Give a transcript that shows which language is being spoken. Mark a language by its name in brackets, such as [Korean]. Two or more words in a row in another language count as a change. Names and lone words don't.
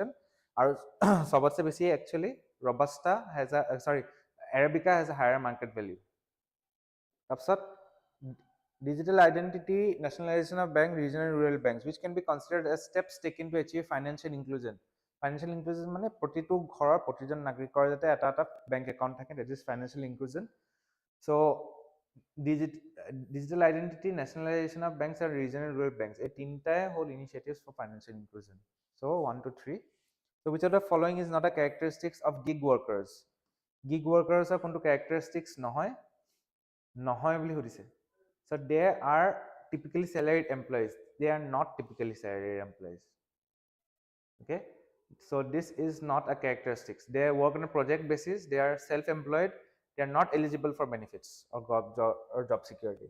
[English] Or [Assamese] সবাতকৈ বেছি [English] actually Robusta has a Arabica has a higher market value. Tapsat digital identity, nationalization of bank, regional and rural banks, which can be considered as steps taken to achieve financial inclusion. Financial inclusion [Assamese] মানে প্ৰতিটো ঘৰৰ প্ৰতিজন নাগৰিকৰ যাতে এটা এটা [English] bank account [Assamese] থাকে, [English] that is financial inclusion. So digital identity, nationalization of banks and regional rural banks, [Assamese] এই তিনটাই [English] whole initiatives for financial inclusion. So 1 to 3. So which of the following is not a characteristics of gig workers? Gig workers are [Assamese] কোনটো characteristics নহয় বুলি সুধিছে. [English] So they are typically salaried employees. They are not typically salaried employees. Okay. So this is not a characteristics. They work on a project basis. They are self-employed. They are not eligible for benefits or job security.